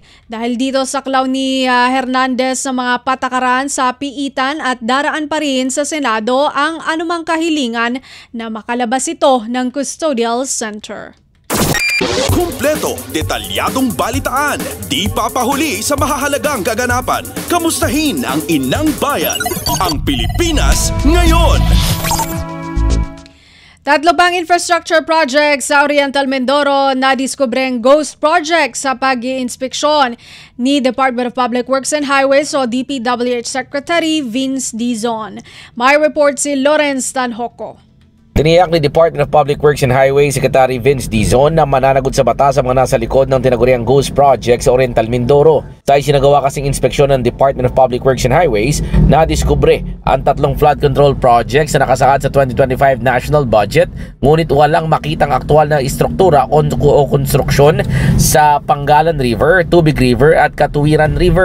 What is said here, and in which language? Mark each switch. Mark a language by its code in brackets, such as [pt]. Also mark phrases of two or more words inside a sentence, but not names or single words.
[tl] Dahil dito saklaw ni Hernandez sa mga patakaran sa piitan at daraan pa rin sa Senado ang anumang kahilingan na makalabas ito ng Custodial Center. Kumpleto, detalyadong balitaan, di papahuli sa mahahalagang kaganapan. Kamustahin ang inang bayan, ang Pilipinas ngayon. 3 pang [en] infrastructure projects [tl] sa Oriental Mindoro na diskubreng [en] ghost project [tl] sa pag-iinspeksyon ni Department of Public Works and Highways o DPWH Secretary Vince Dizon. May report si Lawrence Tanhoco. Tiniyak ni Department of Public Works and Highways Secretary Vince Dizon na mananagot sa batas ang mga nasa likod ng tinaguriang [en] ghost project [tl] sa Oriental Mindoro. Sa isinagawa kasing inspeksyon ng Department of Public Works and Highways, nadiskubre ang 3 [en] flood control projects [tl] na nakasaad sa 2025 [en] national budget, [tl] ngunit walang makitang aktual na istruktura o konstruksyon sa Pangalan River, Tubig River at Katuwiran River.